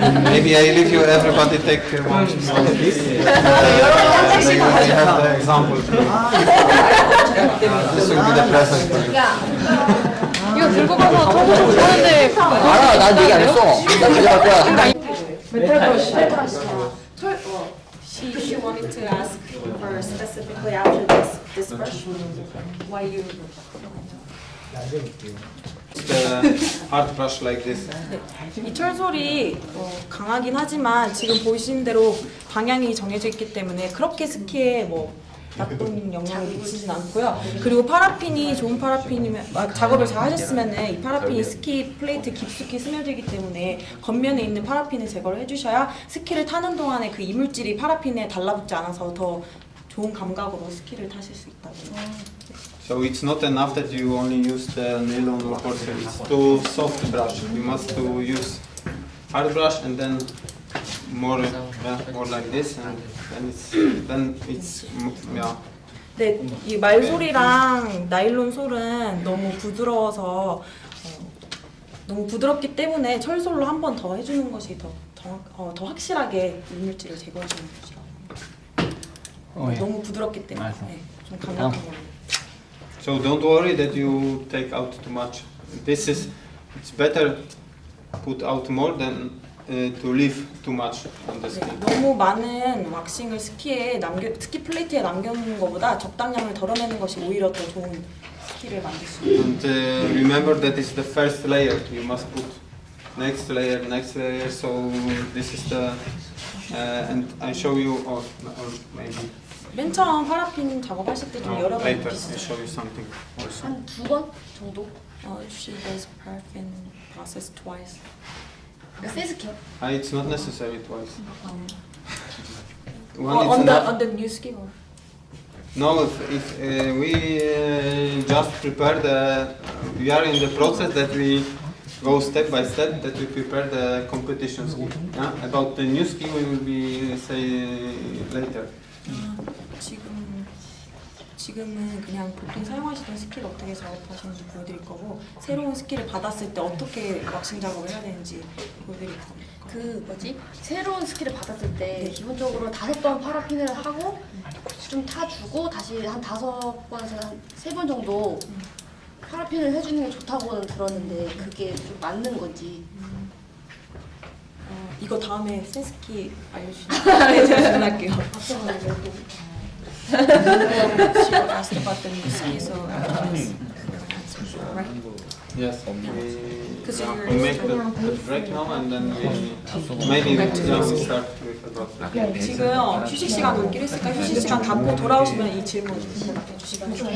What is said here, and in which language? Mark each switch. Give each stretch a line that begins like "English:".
English: Maybe I leave you everybody take one small piece. Then you will have the example. This will be the present for you.
Korean: 이거 들고 가서 저거 보는데 알아, 난 얘기 안 했어. 나 가져갈 거야.
English: She wanted to ask for specifically after this brush why you The hard brush like this.
Korean: 이 철솔이 강하긴 하지만 지금 보시는 대로 방향이 정해져 있기 때문에 그렇게 스키에 뭐 나쁜 영향을 미치진 않고요. 그리고 파라핀이 좋은 파라핀이면 작업을 잘 하셨으면은 이 파라핀이 스키 플레이트 깊숙이 스며들기 때문에 겉면에 있는 파라핀을 제거를 해주셔야 스키를 타는 동안에 그 이물질이 파라핀에 달라붙지 않아서 더 좋은 감각으로 스키를 타실 수 있다고.
English: So it's not enough that you only use the nylon or porcelain. It's too soft brush. You must to use hard brush and then more like this, and then it's yeah.
Korean: 네, 이 말솔이랑 나일론 솔은 너무 부드러워서 너무 부드럽기 때문에 철솔로 한 번 더 해주는 것이 더 확실하게 이물질을 제거해주는 것이라고. 너무 부드럽기 때문에 좀 강력한 걸로.
English: So don't worry that you take out too much. It's better put out more than to leave too much on the ski.
Korean: 너무 많은 왁싱을 스키 플레이트에 남겨놓는 것보다 적당량을 덜어내는 것이 오히려 더 좋은 스키를 만들 수 있어요.
English: And remember that it's the first layer. You must put next layer. So this is the and I show you or maybe
Korean: 맨 처음 파라핀 작업하실 때 좀 여러 번
English: later I
Korean: 비슷해요.
English: show you something also.
Korean: 한 2번 정도?
English: She does paraffin process twice.
Korean: 세스키요?
English: It's not necessary twice. On the new ski or? No, if we just prepare we are in the process that we go step by step, that we prepare the competition ski. About the new ski we will be say later.
Korean: 지금은 그냥 보통 사용하시던 스키를 어떻게 작업하시는지 보여드릴 거고 새로운 스키를 받았을 때 어떻게 왁싱 작업을 해야 되는지 보여드릴 겁니다. 그 뭐지? 새로운 스키를 받았을 때 기본적으로 5번 파라핀을 하고 좀 타주고 다시 한 5번에서 한 3번 정도 파라핀을 해주는 게 좋다고는 들었는데 그게 좀 맞는 건지. 이거 다음에 새 스키 알려주시면 네, 제가 질문할게요.
English: She asked about the new ski, so right? Yes. Because We make the break now and then maybe we start with about that.
Korean: 지금 휴식 시간 갖기로 했으니까 휴식 시간 갖고 돌아오시면 이 질문 대답해 주시면